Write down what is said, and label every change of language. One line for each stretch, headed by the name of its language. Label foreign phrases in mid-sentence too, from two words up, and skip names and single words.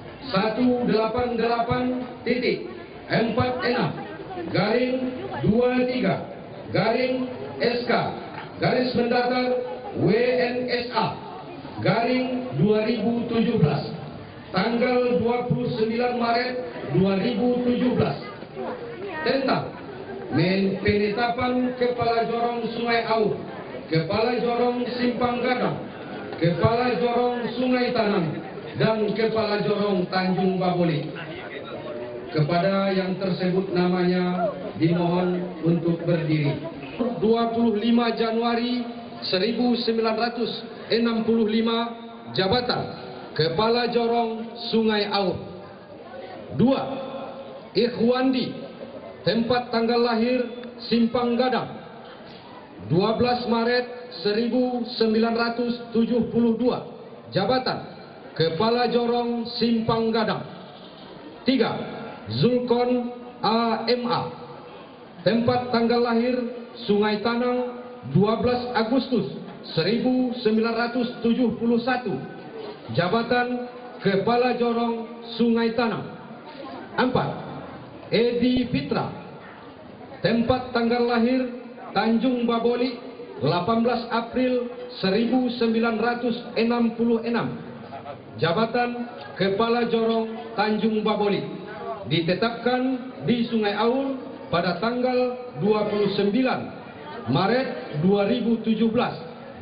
Indonesian: 188-23-SK-23-WNSA-2017 tanggal 29 Maret 2017 tentang penetapan Kepala Jorong Sungai Aur, Kepala Jorong Simpang Gadang, Kepala Jorong Sungai Tanang, dan Kepala Jorong Tanjung Baboli. Kepada yang tersebut namanya dimohon untuk berdiri. 25 Januari 1965 jabatan Kepala Jorong Sungai Aur. 2. Ikhwandi, tempat tanggal lahir Simpang Gadang, 12 Maret 1972 jabatan Kepala Jorong Simpang Gadang. 3. Zulkon AMA, tempat tanggal lahir Sungai Tanang, 12 Agustus 1971 jabatan Kepala Jorong Sungai Tanang. 4. Edi Fitra, tempat tanggal lahir Tanjung Baboli, 18 April 1966 jabatan Kepala Jorong Tanjung Baboli. Ditetapkan di Sungai Aur pada tanggal 29 Maret 2017.